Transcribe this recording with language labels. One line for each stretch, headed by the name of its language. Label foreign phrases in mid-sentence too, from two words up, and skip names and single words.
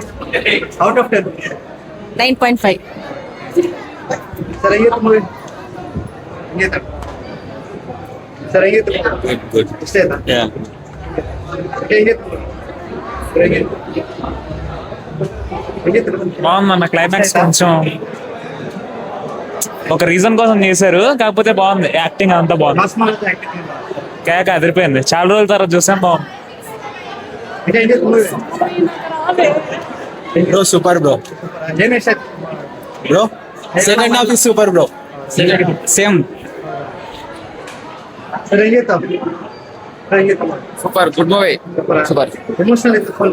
English: out of 10 9.5.
Kannada: ಸರ್ ಹೆಂಗಿತ್ತು ಮೂವಿ? ಹೆಂಗಿತ್ತು? ಸರ್ ಹೆಂಗಿತ್ತು? ಗುಡ್. ಇಷ್ಟ ಆಯ್ತಾ? ಹೆಂಗಿತ್ತು? ಹೆಂಗಿತ್ತು? ಹೆಂಗಿತ್ತು?
Telugu: బాగుందన్న క్లైమాక్స్ కొంచెం ఒక రీజన్ కోసం చేశారు, కాకపోతే బాగుంది. యాక్టింగ్ అంతా బాగుంది.
English: mass mass acting.
Telugu: కేక అదిరిపోయింది. చాలా రోజుల తర్వాత చూసాం, బాగుంది.
Kannada: ఇంకా ಹೆಂಗಿತ್ತು ಮೂವಿ?
English: bro super bro.
Kannada: ಏನ್ ಇಷ್ಟ ಆಯ್ತು?
English: bro second half is super bro. same.
Kannada: ಸರ್ ಹೆಂಗಿತ್ತು? ಸರ್ ಹೆಂಗಿತ್ತು?
English: super, good movie. super,
Kannada: ಎಮೋಷನಲ್ ಇತ್ತು ಫುಲ್.